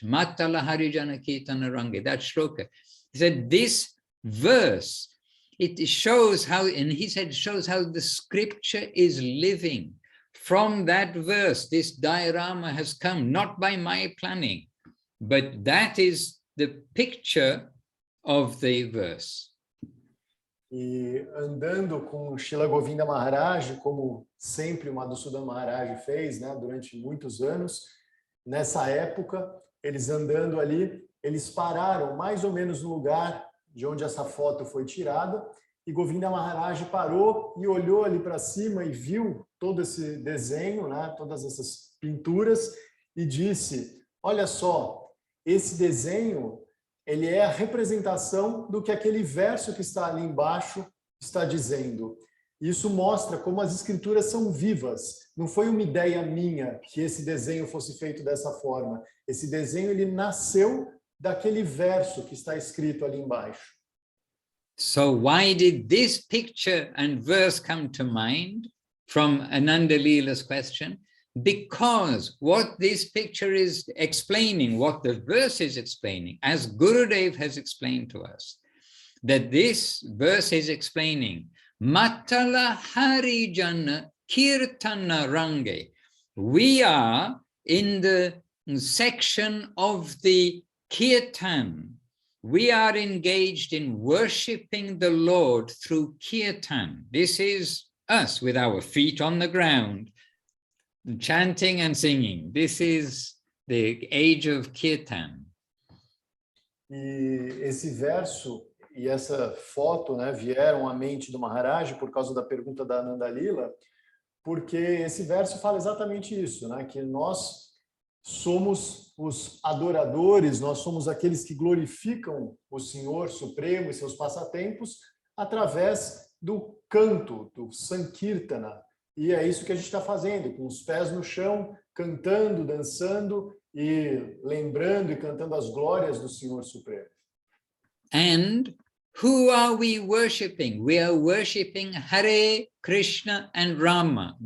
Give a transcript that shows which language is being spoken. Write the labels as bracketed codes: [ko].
[en] Matala Harijana Kirtana Rangi, that shloka. He said, this verse, it shows how, and he said, shows how the scripture is living. From that verse, this diorama has come, not by my planning, but that is the picture of the verse. [pt] e andando com Srila Govinda Maharaj, como sempre o Madhusudan Maharaj fez, né, durante muitos anos. Nessa época, eles andando ali, eles pararam mais ou menos no lugar de onde essa foto foi tirada, e Govinda Maharaj parou e olhou ali para cima e viu todo esse desenho, né, todas essas pinturas, e disse: olha só, esse desenho, ele é a representação do que aquele verso que está ali embaixo está dizendo. Isso mostra como as escrituras são vivas. Não foi uma ideia minha que esse desenho fosse feito dessa forma. Esse desenho, ele nasceu daquele verso que está escrito ali embaixo. [en] So why did this picture and verse come to mind from Ananda Leela's question? Because what this picture is explaining, what the verse is explaining, as Gurudev has explained to us, that this verse is explaining Matala Harijana Kirtana Range. We are in the section of the Kirtan. We are engaged in worshipping the Lord through Kirtan. This is us with our feet on the ground, chanting and singing. This is the age of Kirtan. [pt] E esse verso e essa foto, né, vieram à mente do Maharaj por causa da pergunta da Ananda Leela, porque esse verso fala exatamente isso, né, que nós somos os adoradores, nós somos aqueles que glorificam o Senhor Supremo e seus passatempos através do canto, do Sankirtana. E é isso que a gente está fazendo, com os pés no chão, cantando, dançando e lembrando e cantando as glórias do Senhor Supremo. [en] And who are we worshipping? We are worshipping Hare Krishna and Rama.